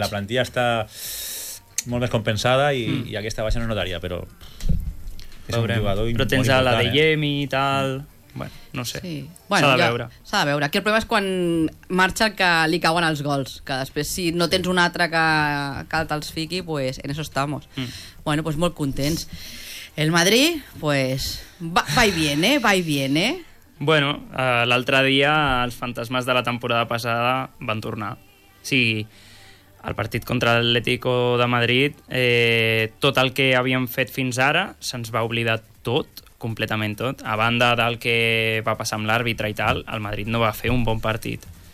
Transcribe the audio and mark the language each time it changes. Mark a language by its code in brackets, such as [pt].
[ca] La plantilla està molt més compensada i aquesta baixa no notaria, però... Veurem. Però tens la de Yemi i tal... Bueno, no sé. Sí. Bueno, s'ha de veure. S'ha de veure. Aquí el problema és quan marxa que li cauen els gols, que després si no tens un altre que te'ls fiqui, [es] pues en eso estamos. [ca] Mm. Bueno, pues molt contents. [es] El Madrid, pues va y viene, va y viene. [ca] Bueno, l'altre dia els fantasmes de la temporada passada van tornar. Sí, el partit contra l'Atlético de Madrid, tot el que havíem fet fins ara se'ns va oblidar tot, completament tot. A banda del que va passar amb l'àrbitre i tal, el Madrid no va fer un bon partit.